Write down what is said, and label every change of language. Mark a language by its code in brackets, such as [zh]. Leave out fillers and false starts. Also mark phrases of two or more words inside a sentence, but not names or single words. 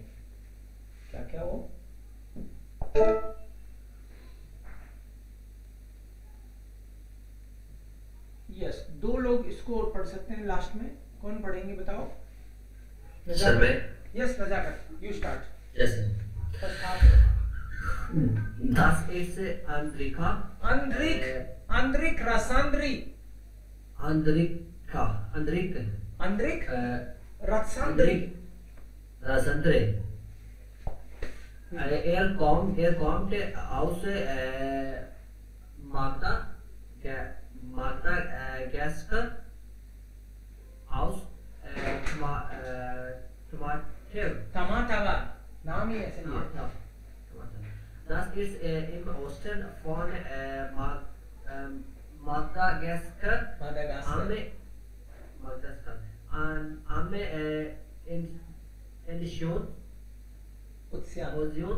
[hi] क्या क्या वो यस, दो लोग इसको पढ़ सकते हैं लास्ट में। कौन पढ़ेंगे बताओ? सर मैं। [en] yes Nazakat, you start. यस first half. [de] Das ist Andrika. Andrik Rasandri. Andrik Rasandri. Rasandri. kommt aus Magda Gasker aus Tamatava, [hi] नाम ही ऐसे ही है। [de] Das ist im Osten von Madagaskar. Am Indischen Ozean.